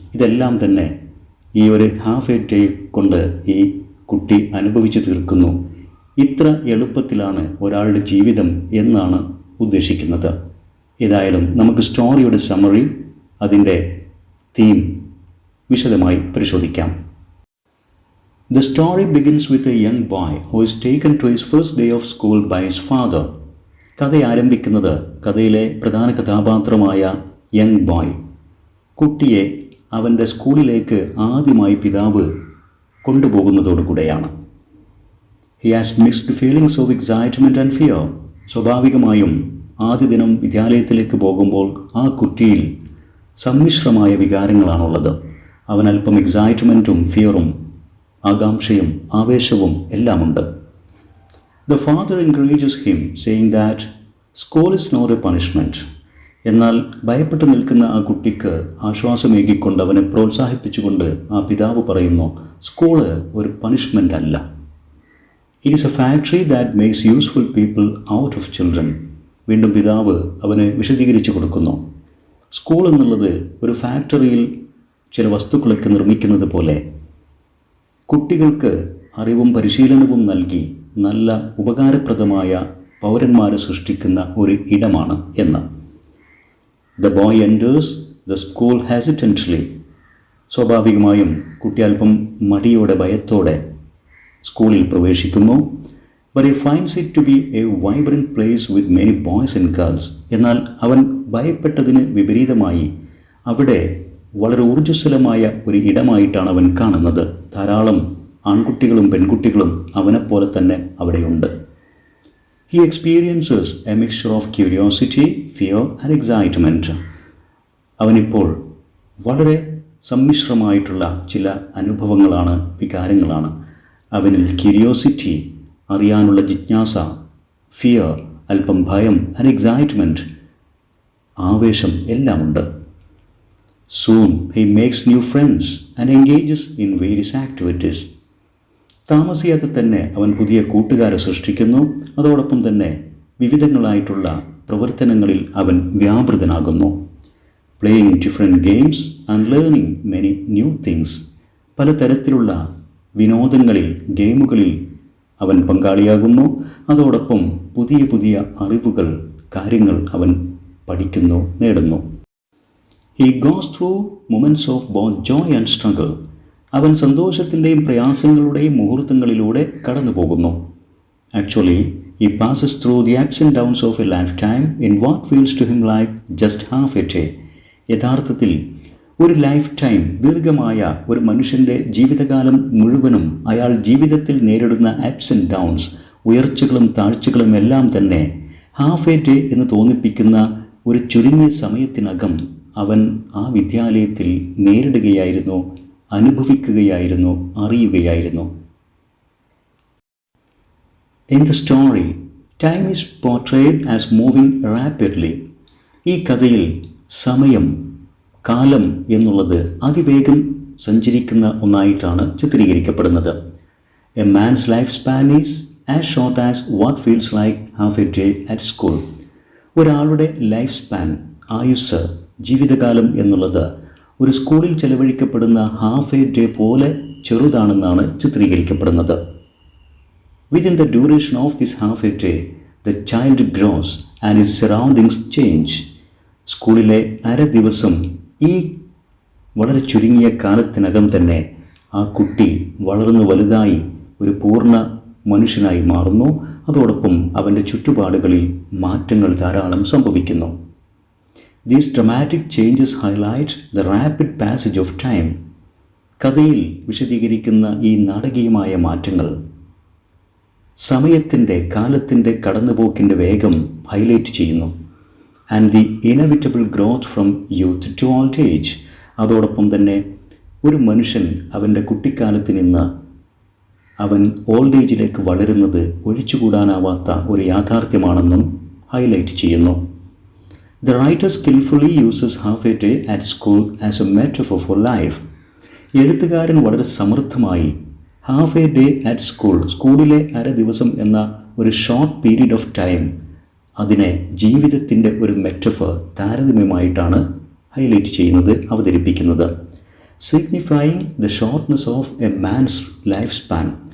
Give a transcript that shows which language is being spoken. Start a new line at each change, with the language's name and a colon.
Malayalam: ഇതെല്ലാം തന്നെ ഈ ഒരു ഹാഫ് എ ഡേ കൊണ്ട് ഈ കുട്ടി അനുഭവിച്ചു തീർക്കുന്നു. ഇത്ര എളുപ്പത്തിലാണ് ഒരാളുടെ ജീവിതം എന്നാണ് ഉദ്ദേശിക്കുന്നത്. ഏതായാലും നമുക്ക് സ്റ്റോറിയുടെ സമ്മറി, അതിൻ്റെ തീം വിശദമായി പരിശോധിക്കാം.
English: The story begins with a young boy who is taken to his first day of school by his father.
Malayalam: കഥ ആരംഭിക്കുന്നത് കഥയിലെ പ്രധാന കഥാപാത്രമായ യങ് ബോയ്, കുട്ടിയെ അവൻ്റെ സ്കൂളിലേക്ക് ആദ്യമായി പിതാവ് കൊണ്ടുപോകുന്നതോടുകൂടെയാണ്.
English: He has mixed feelings of excitement and fear.
Malayalam: സ്വാഭാവികമായും ആദ്യ ദിനം വിദ്യാലയത്തിലേക്ക് പോകുമ്പോൾ ആ കുട്ടിയിൽ സമ്മിശ്രമായ വികാരങ്ങളാണുള്ളത്. അവൻ അല്പം എക്സൈറ്റ്മെൻറ്റും ഫിയറും ആകാംക്ഷയും ആവേശവും എല്ലാമുണ്ട്.
English: The father encourages him, saying that school is not a punishment.
Malayalam: എന്നാൽ ഭയപ്പെട്ടു നിൽക്കുന്ന ആ കുട്ടിക്ക് ആശ്വാസമേകിക്കൊണ്ട് അവനെ പ്രോത്സാഹിപ്പിച്ചുകൊണ്ട് ആ പിതാവ് പറയുന്നു, സ്കൂള് ഒരു പണിഷ്മെൻ്റ് അല്ല.
English: It is a factory that makes useful people out of children.
Malayalam: വീണ്ടും പിതാവ് അവന് വിശദീകരിച്ചു കൊടുക്കുന്നു, സ്കൂൾ എന്നുള്ളത് ഒരു ഫാക്ടറിയിൽ ചില വസ്തുക്കളൊക്കെ നിർമ്മിക്കുന്നത് പോലെ കുട്ടികൾക്ക് അറിവും പരിശീലനവും നൽകി നല്ല ഉപകാരപ്രദമായ പൗരന്മാരെ സൃഷ്ടിക്കുന്ന ഒരു ഇടമാണ് എന്ന്.
English: The boy enters the school hesitantly.
Malayalam: സ്വാഭാവികമായും കുട്ടി അല്പം മടിയോടെ ഭയത്തോടെ സ്കൂളിൽ പ്രവേശിക്കുന്നു.
English: But he finds it to be a vibrant place with many boys and girls.
Malayalam: എന്നാൽ അവൻ ഭയപ്പെട്ടതിന് വിപരീതമായി അവിടെ വളരെ ഊർജ്ജസ്വലമായ ഒരു ഇടമായിട്ടാണ് അവൻ കാണുന്നത്. ധാരാളം ആൺകുട്ടികളും പെൺകുട്ടികളും അവനെപ്പോലെ തന്നെ അവിടെയുണ്ട്.
English: He experiences a mixture of curiosity, fear and excitement.
Malayalam: അവനിപ്പോൾ വളരെ സമ്മിശ്രമായിട്ടുള്ള ചില അനുഭവങ്ങളാണ്, വികാരങ്ങളാണ്. അവനിൽ ക്യൂരിയോസിറ്റി, അറിയാനുള്ള ജിജ്ഞാസ, ഫിയർ, അല്പം ഭയം ആൻഡ് എക്സൈറ്റ്മെൻറ്റ്, ആവേശം എല്ലാമുണ്ട്.
English: Soon he makes new friends and engages in various activities.
Malayalam: താമസിയാതെ തന്നെ അവൻ പുതിയ കൂട്ടുകാരെ സൃഷ്ടിക്കുന്നു. അതോടൊപ്പം തന്നെ വിവിധങ്ങളായിട്ടുള്ള പ്രവർത്തനങ്ങളിൽ അവൻ വ്യാപൃതനാകുന്നു.
English: Playing different games and learning many new things.
Malayalam: പലതരത്തിലുള്ള വിനോദങ്ങളിൽ, ഗെയിമുകളിൽ അവൻ പങ്കാളിയാകുന്നു. അതോടൊപ്പം പുതിയ പുതിയ അറിവുകൾ, കാര്യങ്ങൾ അവൻ പഠിക്കുന്നു, നേടുന്നു.
English: He goes through moments of both joy and struggle.
Malayalam: അവൻ സന്തോഷത്തിൻ്റെയും പ്രയാസങ്ങളുടെയും മുഹൂർത്തങ്ങളിലൂടെ കടന്നു പോകുന്നു.
English: Actually he passes through the ups and downs of a lifetime in what feels to him like just half a day.
Malayalam: യഥാർത്ഥത്തിൽ ഒരു ലൈഫ് ടൈം, ദീർഘമായ ഒരു മനുഷ്യൻ്റെ ജീവിതകാലം മുഴുവനും അയാൾ ജീവിതത്തിൽ നേരിടുന്ന
English: ups and downs,
Malayalam: ഉയർച്ചകളും താഴ്ചകളും എല്ലാം തന്നെ ഹാഫ് എ ഡേ എന്ന് തോന്നിപ്പിക്കുന്ന ഒരു ചുരുങ്ങിയ സമയത്തിനകം അവൻ ആ വിദ്യാലയത്തിൽ നേരിടുകയായിരുന്നു, അനുഭവിക്കുകയായിരുന്നു, അറിയുകയായിരുന്നു.
English: In the story, time is portrayed as moving rapidly.
Malayalam: ഈ കഥയിൽ സമയം, കാലം എന്നുള്ളത് അതിവേഗം സഞ്ചരിക്കുന്ന ഒന്നായിട്ടാണ് ചിത്രീകരിക്കപ്പെടുന്നത്.
English: A man's lifespan is as short as what feels like half a day at school.
Malayalam: ഒരാളുടെ ലൈഫ് സ്പാൻ, ആയുസ്, ജീവിതകാലം എന്നുള്ളത് ഒരു സ്കൂളിൽ ചെലവഴിക്കപ്പെടുന്ന ഹാഫ് എ ഡേ പോലെ ചെറുതാണെന്നാണ് ചിത്രീകരിക്കപ്പെടുന്നത്.
English: Within the duration of this half a day, the child grows and his surroundings change.
Malayalam: സ്കൂളിലെ അര ദിവസം, ഈ വളരെ ചുരുങ്ങിയ കാലത്തിനകം തന്നെ ആ കുട്ടി വളർന്നു വലുതായി ഒരു പൂർണ്ണ മനുഷ്യനായി മാറുന്നു. അതോടൊപ്പം അവൻ്റെ ചുറ്റുപാടുകളിൽ മാറ്റങ്ങൾ ധാരാളം സംഭവിക്കുന്നു.
English: These dramatic changes highlight the rapid passage of time.
Malayalam: കഥയിൽ വിശദീകരിക്കുന്ന ഈ നാടകീയമായ മാറ്റങ്ങൾ സമയത്തിൻ്റെ, കാലത്തിൻ്റെ കടന്നുപോക്കിൻ്റെ വേഗം ഹൈലൈറ്റ് ചെയ്യുന്നു.
English: And the inevitable growth from youth to old age.
Malayalam: അതോടൊപ്പം തന്നെ ഒരു മനുഷ്യൻ അവൻ്റെ കുട്ടിക്കാലത്ത് നിന്ന് അവൻ ഓൾഡ് ഏജിലേക്ക് വളരുന്നത് ഒഴിച്ചുകൂടാനാവാത്ത ഒരു യാഥാർത്ഥ്യമാണെന്നും ഹൈലൈറ്റ് ചെയ്യുന്നു.
English: The writer skillfully uses half a day at school as a metaphor for life.
Malayalam: എഴുത്തുകാരൻ വളരെ സമൃദ്ധമായി half A day at school, സ്കൂളിലെ അര ദിവസം എന്ന ഒരു
English: short period of time,
Malayalam: അതിനെ ജീവിതത്തിൻ്റെ ഒരു മെറ്റഫർ, താരതമ്യമായിട്ടാണ് ഹൈലൈറ്റ് ചെയ്യുന്നത്, അവതരിപ്പിക്കുന്നത്.
English: Signifying the shortness of a man's life span.